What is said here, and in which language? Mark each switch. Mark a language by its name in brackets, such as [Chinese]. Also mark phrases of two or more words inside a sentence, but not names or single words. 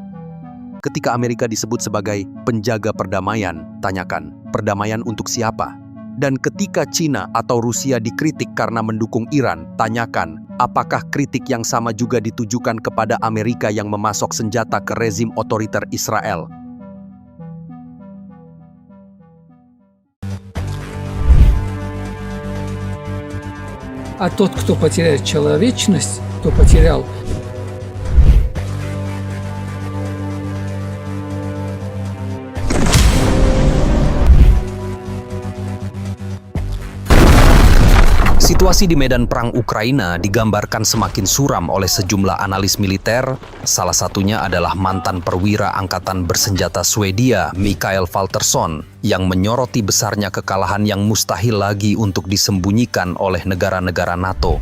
[Indonesian] Ketika Amerika disebut sebagai penjaga perdamaian, tanyakan, perdamaian untuk siapa? Dan ketika Cina atau Rusia dikritik karena mendukung Iran, tanyakan, apakah kritik yang sama juga ditujukan kepada Amerika yang memasok senjata ke rezim otoriter Israel? [Russian] А тот, кто потеряет человечность, кто потерял [Indonesian] Situasi di medan perang Ukraina digambarkan semakin suram oleh sejumlah analis militer, salah satunya adalah mantan perwira angkatan bersenjata Swedia, Mikael Valtersson, yang menyoroti besarnya kekalahan yang mustahil lagi untuk disembunyikan oleh negara-negara NATO.